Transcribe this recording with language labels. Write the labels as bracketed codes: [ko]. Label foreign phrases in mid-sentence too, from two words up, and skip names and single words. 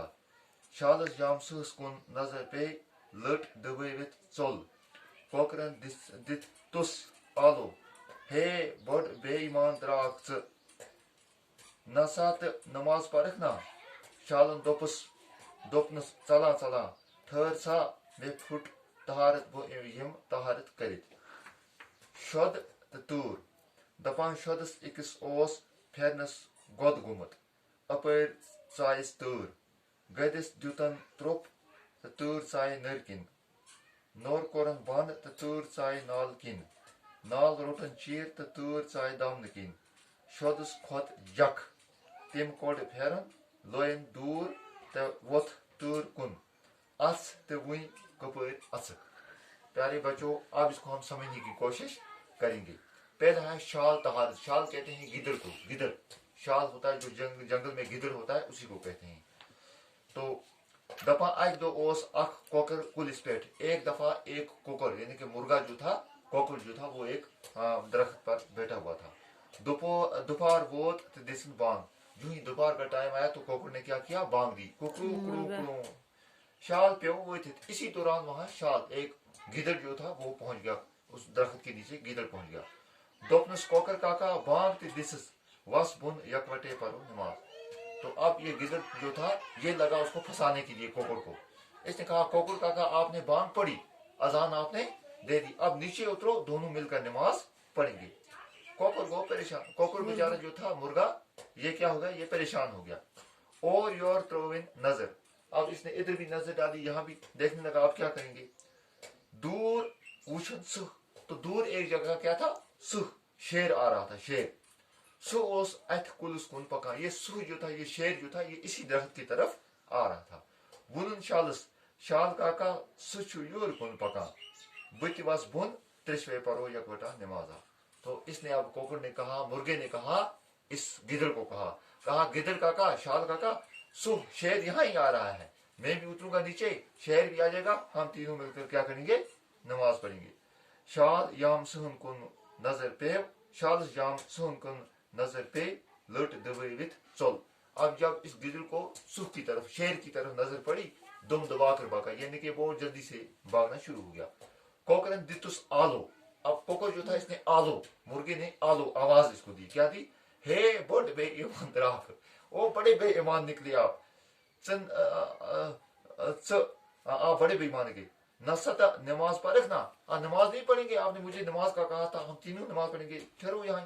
[ks] शालस जाम सहस कुन नजर पे लट दबवित चोल कोकरन दित तुस आलो हे बड़ बेईमान द्राक च नसा त नमाज परख ना। शालन दोपनस चला चला ठहर सा मे फुट तहारत बो यम तहारत करित। शोद तूर दपान शोदस इकस ओस फेरनस गोद गुमत अपर चायस तूर गदिस द्युतन त्रोप तूर चाय नरकिन नोर कोरन बंद तूर चाय नाल किन नाल रोटन चीर तूर चाय दामन किन शोदस खोत जख तिम कोड फेरन लोयन दूर वोथ तूर कुन अस वुई कपर अचक। [hi] प्यारे बच्चों, अब इसको हम समझने की कोशिश करेंगे। पहला है शाल तहारत। शाल कहते हैं गिदड़ को। गिदड़ शाल होता है जो जंगल में गिदड़ होता है, उसी को कहते हैं। [ks] तो दफा अक दो ओस अख कोकर कुलिस पेट, [hi] एक दफा एक कोकर यानी कि मुर्गा जो था, कोकर जो था वो एक दरख्त पर बैठा हुआ था। [ks] दोपहर वोत दिसन बांग, [hi] जो ही दोपहर का टाइम आया तो कोकर ने क्या किया, बांग दी कुकरू कुकरू। शाल पे वो थे। इसी दौरान वहां शाल एक गिदड़ जो था वो पहुंच गया, उस दरख्त के नीचे गिदड़ पहुंच गया। [ks] दोपनस कोकर काका बांग ते दिसस वस बुन यकवटे परो नमाज। [hi] तो अब ये गिदड़ जो था ये लगा उसको फंसाने के लिए कोकर को। इसने कहा कोकर काका आपने बांग पढ़ी, अजान आपने दे दी, अब नीचे उतरो, दोनों मिलकर नमाज पढ़ेंगे। कोकर को परेशान, कोकर बेचारा जो था मुर्गा, ये क्या हो गया, ये परेशान हो गया। [ks] और योर त्रोविन नजर, [hi] अब इसने इधर भी नजर डाली, यहाँ भी देखने लगा अब क्या करेंगे। [ks] दूर वुछन सुह, [hi] तो दूर एक जगह क्या था, सुह शेर आ रहा था। [ks] शेर सु ओस अथ कुलस कुन पका, [hi] ये सुह जो था, ये शेर जो था, ये इसी दरख्त की तरफ आ रहा था। [ks] वुनुन शालस शाल काका सुचु योर कुन पका बुत वस बुन त्रिशवे परो यकवटा नमाजा। [hi] तो इसने अब कोकर ने कहा, मुर्गे ने कहा, इस गिदड़ को कहा गिदड़ काका, शाल काका, सुह शेर यहाँ ही आ रहा है, मैं भी उतरूंगा नीचे, शेर भी आ जाएगा, हम तीनों मिलकर क्या करेंगे, नमाज पढ़ेंगे। [ks] शाल याम सुहन कुन नजर पे, शाल याम सुहन कुन नजर पे लट दबवित चल। [hi] अब जब इस गिदड़ को सुह की तरफ, शेर की तरफ नजर पड़ी, दुम दबाकर भागा, यानी कि बहुत जल्दी से भागना शुरू हो गया। [ks] कोकरन दितुस आलो, [hi] अब कोकर जो था इसने आलो, मुर्गे ने आलो आवाज इसको दी, क्या दी, [ks] हे बड़ बेईमान द्राक, [hi] ओ बड़े बेईमान निकले आप, आप बड़े बेईमान [ks] के नसता नमाज परख ना, [hi] नमाज नहीं पढ़ेंगे, आपने मुझे नमाज का कहा था, हम तीनों नमाज पढ़ेंगे, ठहरो यहाँ।